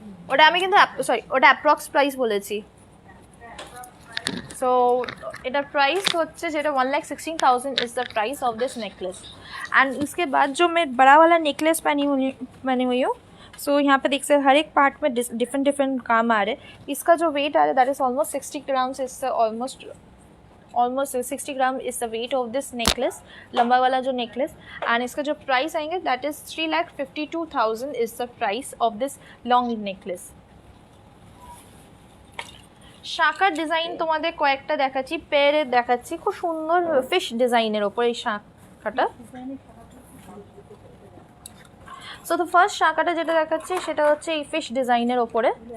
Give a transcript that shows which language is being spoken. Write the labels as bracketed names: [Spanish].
[Bangla] ওটা আমি কিন্তু সরি ওটা অ্যাপ্রক্স প্রাইস বলেছি। [English] so इधर price [Bangla] होच्छे जेटा [English] 1,16,000 is the price of this necklace. [Hindi] And इसके बाद जो मैं बड़ा वाला नेकलेस पहनी हुई हूँ, सो यहाँ पे देख सकते हर एक पार्ट में डिफरेंट काम आ रहे हैं। इसका जो वेट आ रहा है दैट इज ऑलमोस्ट 60 ग्राम्स, इससे almost [English] almost 60 gram is the weight of this necklace, [Hindi] लंबा वाला जो नेकलेस। [English] and [Hindi] इसका जो प्राइस आएंगे [English] That is 3,52,000 is the price of this long necklace. [Bangla] শাঁখার design তোমাদের কয়েকটা দেখাচ্ছি, পেয়ারে দেখাচ্ছি, খুব সুন্দর ফিশ ডিজাইনের ওপর এই শাঁখাটা। সো তো ফার্স্ট শাঁখাটা যেটা দেখাচ্ছি সেটা হচ্ছে এই ফিশ ডিজাইনের ওপরে।